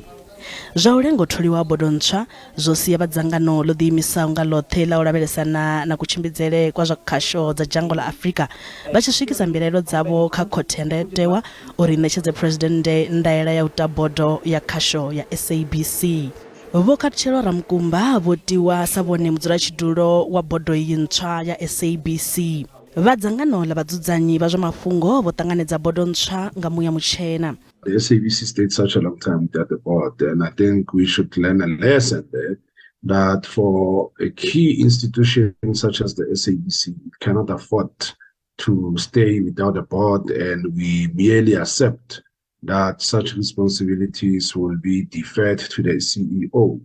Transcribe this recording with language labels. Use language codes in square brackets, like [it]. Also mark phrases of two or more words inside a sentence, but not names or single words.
[ve] Zwa u lenga u tholiwa bodo ntswa zwo sia vhadzangano ḽo ḓiimisaho nga ḽoṱhe ḽa u lavhelesana na kutshimbidzele kwa zwa khasho dza dzhango ḽa Afrika vha tshi swikisa mbilaelo dzavho kha khothe ya ndayotewa uri ṋetshedze Presidente ndaela ya u ta bodo ya khasho ya SABC. Vho Khatshelo Ramukumba votiwa sa vhone mudzulatshidulo wa bodo iyi ntswa ya SABC. Vhadzangano ḽa vhadzudzanyi vha zwa mafhungo vho ṱanganedza bodo ntswa nga muya mutshena. [en] The SABC stayed such a long time without the board, and I think we should learn a lesson there that for a key institution such as the SABC, it cannot afford to stay without a board, and we merely accept that such responsibilities will be deferred to the CEO.